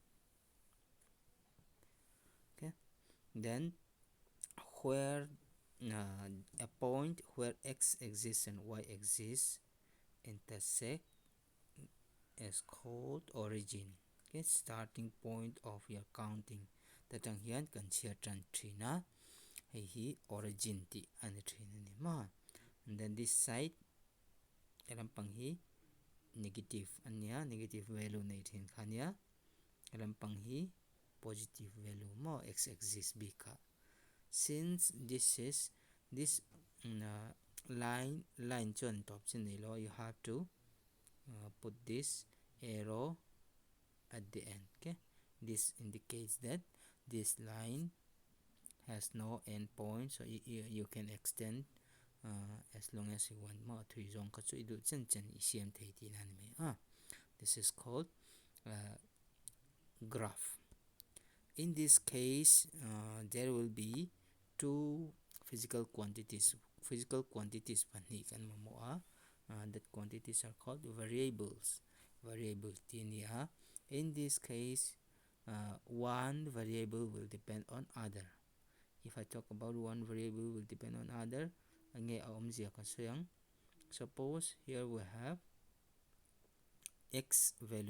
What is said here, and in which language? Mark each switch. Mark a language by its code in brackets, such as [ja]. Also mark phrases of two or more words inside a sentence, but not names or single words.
[en] Okay, then where a point where x-axis and y-axis intersect is called origin. Okay, starting point of your counting. [lus] Tatang hian kan chia tran trina hi origin ti an trina ni ma. [en] And then this side [lus] lampang hi [en] negative anya, negative value [lus] nei thin khania. Lampang hi [en] positive value [lus] mo x-axis bika. [en] Since this is this line [lus] chon top chin nei lo, [en] you have to put this arrow at the end. Okay, this indicates that this line has no end point, so you can extend as long as you want [lus] mo three zong ka chu idu chen chen isiam thei ti nan me [en] this is called graph. In this case there will be two physical quantities [lus] pani kan mo [en] that quantities are called variables. In this case one variable will depend on other. If I talk about one variable will depend on other, suppose here we have x value.